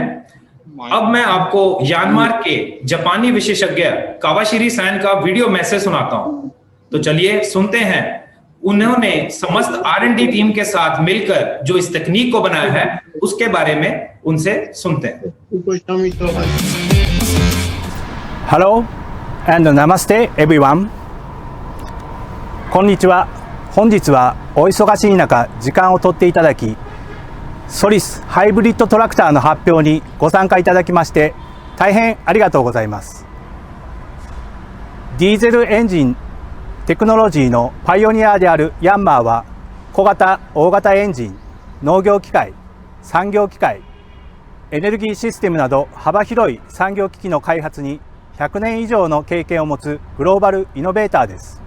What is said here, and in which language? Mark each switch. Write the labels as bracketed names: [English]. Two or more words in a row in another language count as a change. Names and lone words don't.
[Hindi] अब मैं आपको यानमार के जापानी विशेषज्ञ कावाशिरी सैन का वीडियो मैसेज सुनाता हूं। तो चलिए सुनते हैं उन्होंने समस्त R&D टीम के साथ मिलकर जो इस तकनीक को बनाया है उसके बारे में उनसे सुनते हैं। [English] hello and namaste everyone. [Japanese] こんにちは。本日はお忙しい中時間を取っていただき、ソリスハイブリッドトラクターの発表にご参加いただきまして大変ありがとうございます。ディーゼルエンジンテクノロジーのパイオニアであるヤンマーは、小型・大型エンジン、農業機械、産業機械、エネルギーシステムなど幅広い産業機器の開発に100年以上の経験を持つグローバルイノベーターです。